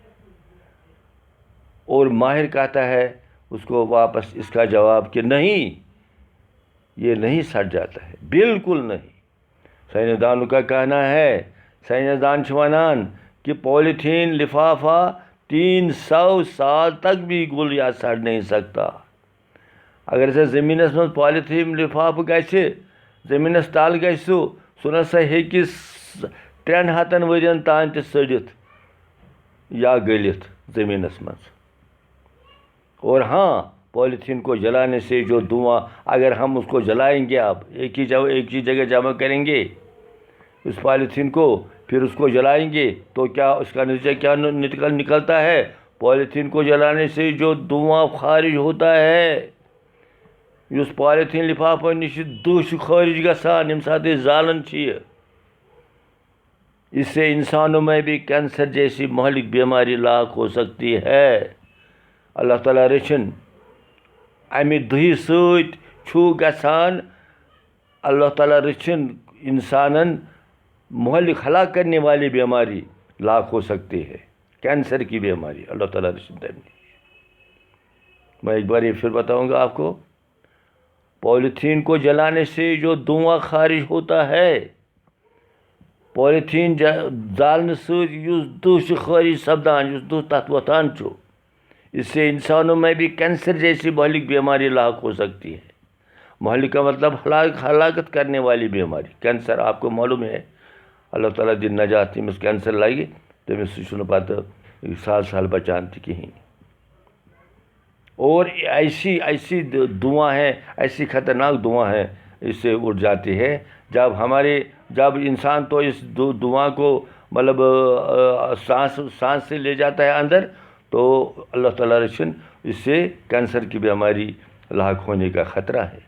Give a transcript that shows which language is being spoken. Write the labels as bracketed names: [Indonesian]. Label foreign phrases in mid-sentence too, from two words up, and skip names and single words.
[Urdu] اور ماہر کہتا ہے اس کو واپس اس کا جواب کہ نہیں، یہ نہیں سڑ جاتا ہے، بالکل نہیں. سائنسدانوں کا کہنا ہے, [Kashmiri] سائنسدان چھوانان, [Urdu] کہ پالیتھین لفافہ 300 سال تک بھی گل یا سڑ نہیں سکتا. [Kashmiri] اگر اسے زمینس من پالیتھین لفاف گژھِ زمینس تل گژھِ سُہ نسا ہیٚکہِ 300 ؤرین تام تہِ سڑِتھ یا گلِتھ زمینس منٛز. [Urdu] اور ہاں پالیتھین کو جلانے سے جو دھواں اگر ہم اس کو جلائیں گے اب ایک ہی جگہ جمع کریں گے اس پالیتھین کو پھر اس کو جلائیں گے تو کیا اس کا نتیجہ کیا نکلتا ہے؟ پالیتھین کو جلانے سے جو دھواں خارج ہوتا ہے [Kashmiri] اس پالیتھین لفافو نش دہ خارج گژھان ییٚمہِ ساتہٕ أسۍ زالان چھِ [Urdu] یہ اس سے انسانوں میں بھی کینسر جیسی مہلک بیماری لاحق ہو سکتی ہے. [Kashmiri] اللہ تعالیٰ رچھن امہِ دہہِ سۭتۍ چھُ گژھان اللہ تعالیٰ رچھن انسانن مہلک [Urdu] ہلاک کرنے والی بیماری لاحق ہو سکتی ہے، کینسر کی بیماری. [Kashmiri] اللہ تعالیٰ رچھن. [Urdu] میں ایک بار یہ پھر بتاؤں گا آپ کو. پالیتھین کو جلانے سے جو دھواں خارج ہوتا ہے [Kashmiri] پالیتھین زالنے سۭتۍ یُس دُہ چھُ خارج سپدان یُس دُہ تتھ وۄتھان چھُ [Urdu] اس سے انسانوں میں بھی کینسر جیسی مہلک بیماری لاحق ہو سکتی ہے. مہلک کا مطلب ہلاکت کرنے والی بیماری. کینسر آپ کو معلوم ہے [Kashmiri] اللہ تعالیٰ دِن نجات تٔمِس کینسر لگہِ تٔمِس چھُنہٕ پتہٕ سال بچان تہِ کِہیٖنۍ. [Urdu] اور ایسی دھواں ہیں ایسی خطرناک دھواں ہیں اس سے اٹھ جاتی ہے جب انسان تو اس دھواں کو مطلب سانس سے لے جاتا ہے اندر تو [Kashmiri] اللہ تعالیٰ رچھن [Urdu] اس سے کینسر کی بیماری لاحق ہونے کا خطرہ ہے.